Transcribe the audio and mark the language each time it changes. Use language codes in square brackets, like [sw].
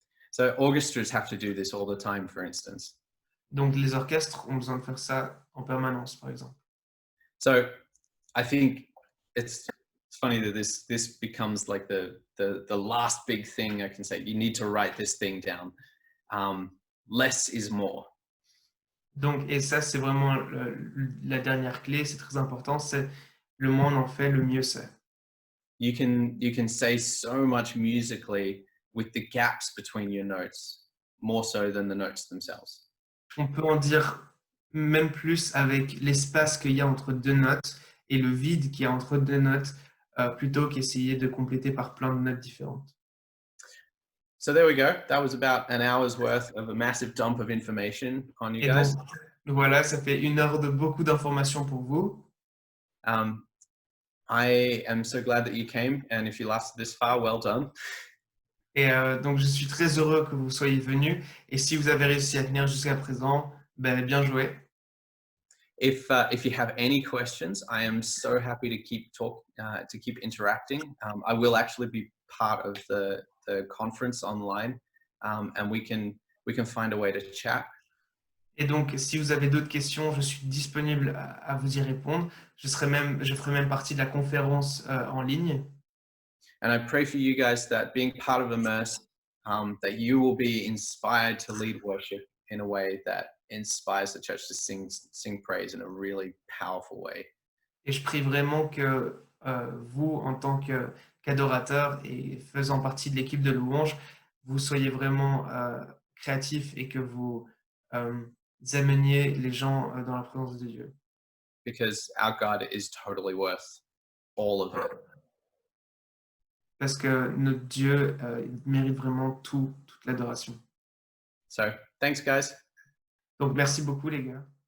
[en] So orchestras have to do this all the time, for instance. [fr] Donc les orchestres ont besoin de faire ça en permanence, par exemple. [en] So I think it's funny that this becomes like the last big thing I can say. You need to write this thing down. Less is more. [fr] Donc, et ça, c'est vraiment la dernière clé, c'est très important, c'est le moins on en fait, le mieux c'est. [en] You can say so much musically with the gaps between your notes, more so than the notes themselves. [fr] On peut en dire même plus avec l'espace qu'il y a entre deux notes et le vide qu'il y a entre deux notes, plutôt qu'essayer de compléter par plein de notes différentes. [en] So there we go. That was about an hour's worth of a massive dump of information on you guys. [fr] Donc, voilà, ça fait 1 heure de beaucoup d'informations pour vous. [en] I am so glad that you came, and if you lasted this far, well done. [fr] Et donc je suis très heureux que vous soyez venus et si vous avez réussi à tenir jusqu'à présent, ben, bien joué. [en] If you have any questions, I am so happy to keep interacting. I will actually be part of the conference online, and we can find a way to chat. [fr] Et donc si vous avez d'autres questions, je suis disponible à vous y répondre. Je ferai même partie de la conférence, en ligne. [en] And I pray for you guys that being part of Immerse, that you will be inspired to lead worship in a way that inspires the church to sing praise in a really powerful way. [fr] Et je prie vraiment que, vous, en tant qu'adorateur et faisant partie de l'équipe de louange, vous soyez vraiment, créatifs et que vous, ameniez les gens, dans la présence de Dieu. [en] Because our God is totally worth all of it. [fr] Parce que notre Dieu, il mérite vraiment toute l'adoration. [en] So thanks, guys. [fr] Donc merci beaucoup les gars.